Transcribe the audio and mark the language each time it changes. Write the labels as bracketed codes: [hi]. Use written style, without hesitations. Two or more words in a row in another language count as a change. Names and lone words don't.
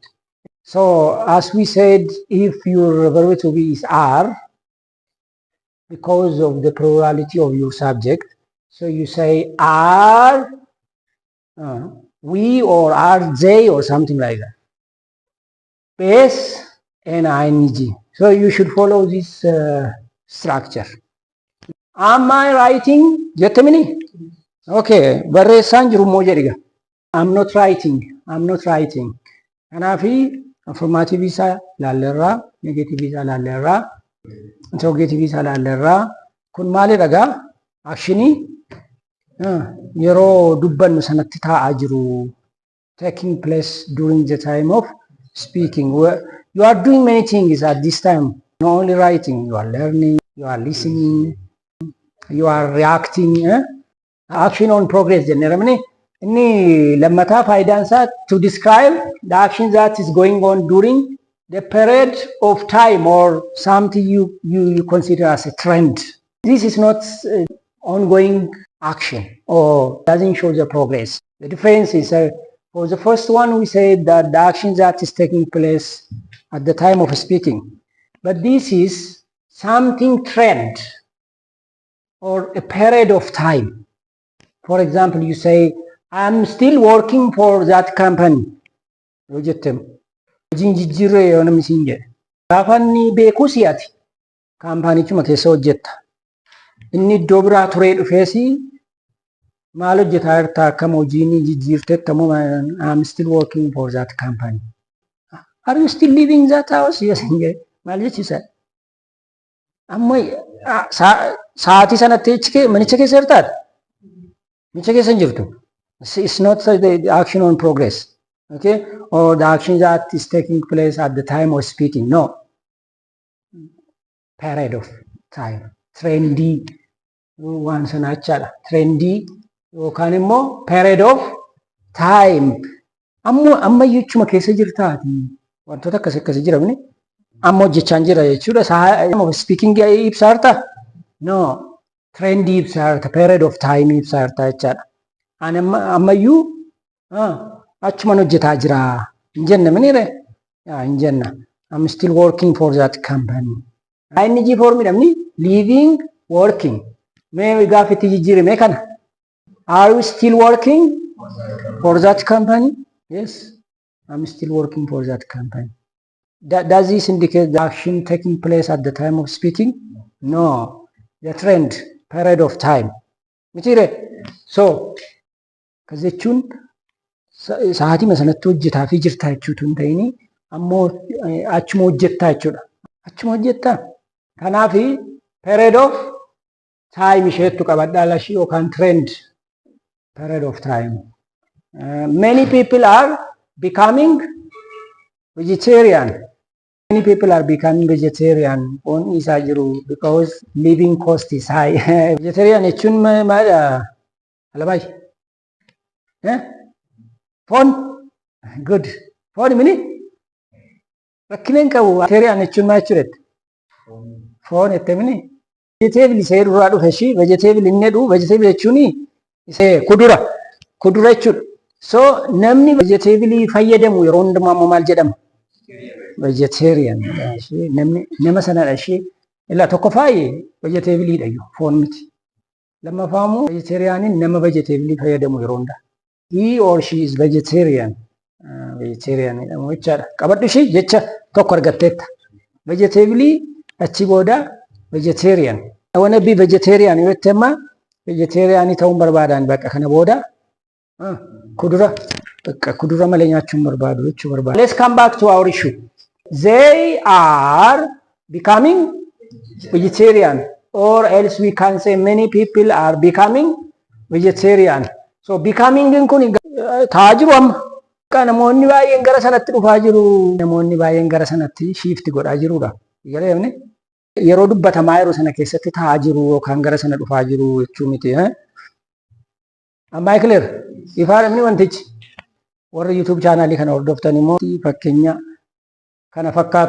[en] So as we said, if your verb to be is are, because of the plurality of your subject, so you say are we or are they or something like that. Base and ing. So you should follow this structure. Am I writing? [om] Jettamini? Okay. Barreessaan jiru moo jedhiga. [en] I'm not writing. I'm not writing. [om] Kanaafi affirmative isaa laallerraa, negative isaa laallerraa, interrogative isaa laallerraa. Kun maalidha? Actionii yeroo dubbannu sanatti taa'aa jiru, [en] taking place during the time of speaking. You are doing many things at this time, not only writing. You are learning, you are listening, you are reacting. Action on progress jenneramni. [om] Inni lammataa faayidaan isaa [en] to describe the action that is going on during the period of time or something you consider as a trend. This is not ongoing action or doesn't show the progress. The difference is for the first one we said that the action that is taking place at the time of speaking, but this is something trend or a period of time. For example, you say I'm still working for that company. [om] Yoo jettem hojiin jijjiirree yoo namni siin jedhe gaafa inni beeku si'ati kaampaanichuma keessa hojjetta. Inni iddoo biraa turee dhufeesi maal hojjetaa jirta akkam hojiin jijjiirteetta moo [en] I'm still working for that company. Are you still living that house? Yes. [om] Maal jechiisa? Amma sa'aatii sanatti manicha keessa jirtaadha? Manicha keessa hin jirtu. [en] It's not the action on progress. Okay? Or the action that is taking place at the time of speaking. No. Period of time. Trendy. [om] Waan sana jechaadha. Trendy yookaan immoo [en] period of time. [om] Amma jechuma keessa jirtaati. Wantoota akkasii jiramni amma hojjechaan jira jechuudha. [en] Time of speaking [om] ibsaa jirta? [en] No. Trendy [om] ibsaa jirta. [en] Period of time [om] ibsaa jirta jechaadha. Ani ammayyuu achuman hojjetaa jira. Hin jenna minire? Hin jenna. [en] I'm still working for that company. ing formidhamni living, working. [om] Mee gaafa itti jijjiirame kana [en] Are you still working for that company? Yes, I'm still working for that company. Does this indicate the action taking place at the time of speaking? No, the trend, period of time. So, [om] akkas jechuun sa'aatii sanatti hojjetaa fi jirtaa jechuutu hin ta'in ammoo achuma hojjettaa jechuudha. Achuma hojjettaa. Kanaaf [en] period of time [om] isheettu qabadhaa lashii yookaan [en] trend period of time. Many people are becoming vegetarian. Many people are becoming vegetarian on [om] isaa jiru [en] because living cost is high. [om] Vegetarian jechuun maadha? Alabaay. Foon? Good. Foon mini? Rakkineen qabu. Vegetarian jechuun maal jechuudha? Foon jette mini? Vegetable isee duraa dhufe ishii vegetable inni jedhu vegetable jechuun isee kudura. Kudura jechuudha. So namni vegetable fayyadamu yeroo hundumaa ammoo maal jedhama? Vegetarian. Nama sanadha ishee. Illaa tokkoffaa vegetable dhayyo foon miti. Lammaffaamoo vegetarianiin nama vegetable fayyadamu yeroo hundaa. [en] He or she is vegetarian. Vegetarian [om] jedhamu jechaadha. Qabadhu ishee jecha tokko argatteetta. Vegetable achi booda vegetarian. [en] I wanna be vegetarian [om] yoo jette amma vegetarian ta'uun barbaadan bakka kana booda kudura bakka kudura malee nyaachuun barbaadu jechuu barbaadu. [en] Let's come back to our issue. They are becoming vegetarian, or else we can say many people are becoming vegetarian. [om] So becoming kun ta'aa jiru amma. Namoonni baay'een gara sanatti dhufaa jiru. Namoonni baay'een gara sanatti shift godhaa jirudha. Eegalee yeroo dubbatamaa yeroo sana keessatti ta'aa jiru yookaan gara sana dhufaa jiru jechuu miti. Amma clear. Ifaadhamni wantichi warra YouTube channel kana hordoftan immoo fakkeenya kana fakkaatu.